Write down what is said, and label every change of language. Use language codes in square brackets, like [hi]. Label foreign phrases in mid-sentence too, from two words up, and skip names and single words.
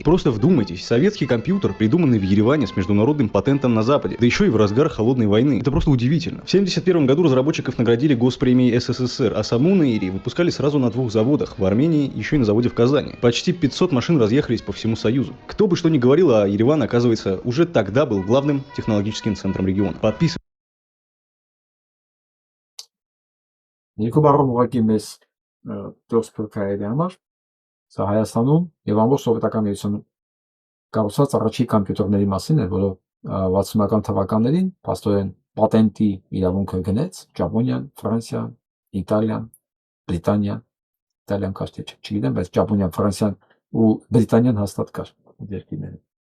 [ru] Просто вдумайтесь, советский компьютер, придуманный в Ереване с международным патентом на Западе, да еще и в разгар холодной войны. Это просто удивительно. В 1971 году разработчиков наградили Госпремией СССР, а саму Наири выпускали сразу на 2 заводах, в Армении, еще и на заводе в Казани. Почти 500 машин разъехались по всему Союзу. Кто бы что ни говорил, а Ереван, оказывается, уже тогда был главным технологическим центром региона. Подписывайтесь. [hy] Երկու բառով ուղղակի մեզ դուրս փրկայելի համար սա Հայաստանում եւ ամբողջ սովետական միությունում կառուցված առաջի կոմպյուտերների մասին է, որը 60-ական թվականներին փաստորեն պատենտի իրավունքը գնեց Ճապոնիան, Ֆրանսիան, Իտալիան, Բրիտանիան, Իտալիան կար թե չգիտեմ, բայց Ճապոնիան, Ֆրանսիան ու Բրիտանիան հաստատ կար երկիրները։